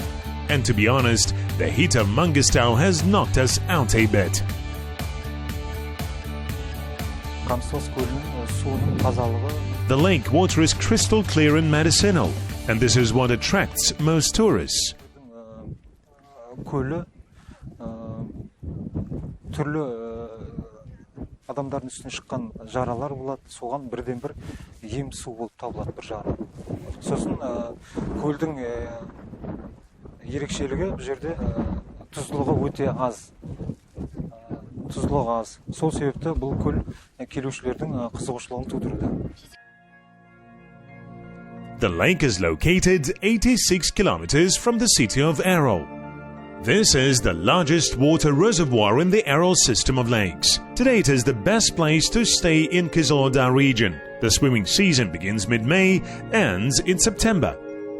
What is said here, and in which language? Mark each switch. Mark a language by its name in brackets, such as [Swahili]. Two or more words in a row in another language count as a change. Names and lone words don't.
[English] And to be honest, the heat of Mangistau has knocked us out a bit. The lake water is crystal clear and medicinal, and this is what attracts most tourists. [Kazakh] Адамдардың үстіне шыққан жаралар болады, соған бірден-бір ем су болып табылады бір жағынан. Сосын көлдің ерекшелігі бұл жерде тұздылығы өте аз. Тұздылығы аз. Сол себепті бұл көл келушілердің қызығушылығын тудыруда. [English] The lake is located 86 kilometers from the city of Aral. This is the largest water reservoir in the Aral system of lakes. Today it is the best place to stay in Kazakh region. The swimming season begins mid-May, ends in September.